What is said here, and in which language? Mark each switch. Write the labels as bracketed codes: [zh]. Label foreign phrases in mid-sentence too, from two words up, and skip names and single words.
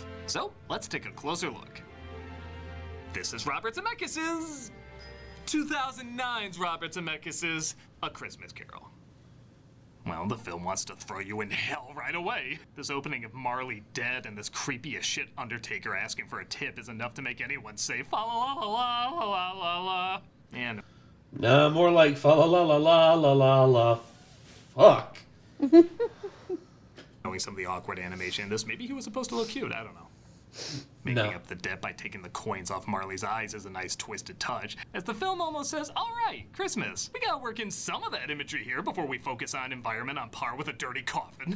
[en] So, let's take a closer look. This is Robert Zemeckis's 2009's Robert Zemeckis's A Christmas Carol. Well, the film wants to throw you in hell right away. This opening of Marley dead and this creepy as shit Undertaker asking for a tip is enough to make anyone say fa la la la la la la la. And no, more like fa la la la la la la la. Fuck. Knowing some of the awkward animation in this, maybe he was supposed to look cute. I don't know. Making up the debt by taking the coins off Marley's eyes is a nice twisted touch, as the film almost says, all right, Christmas, we gotta work in some of that imagery here before we focus on environment on par with a dirty coffin.